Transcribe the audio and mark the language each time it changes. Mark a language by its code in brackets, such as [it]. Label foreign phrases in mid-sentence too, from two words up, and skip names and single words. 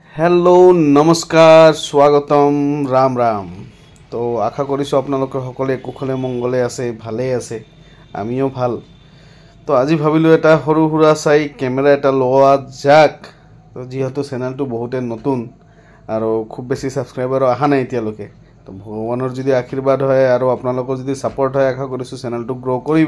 [hi] हेलो नमस्कार स्वागतम राम राम। [as] तो आशा करिছোঁ আপোনালোকে সকলে কুশলে মংগলে আছে ভালে আছে আমিও ভাল। তো আজি ভাবিলো এটা সৰু সুৰা চাই কেমেৰা এটা লোৱা যাক। তো যেহেতু চেনেলটো বহুতে নতুন আৰু খুব বেছি সাবস্ক্ৰাইবাৰ অহা নাই এতিয়ালৈকে, তো ভগৱানৰ যদি আশীৰ্বাদ হয় আৰু আপোনালোকৰ যদি সাপোৰ্ট হয় আশা কৰিছোঁ চেনেলটো গ্ৰো কৰিব।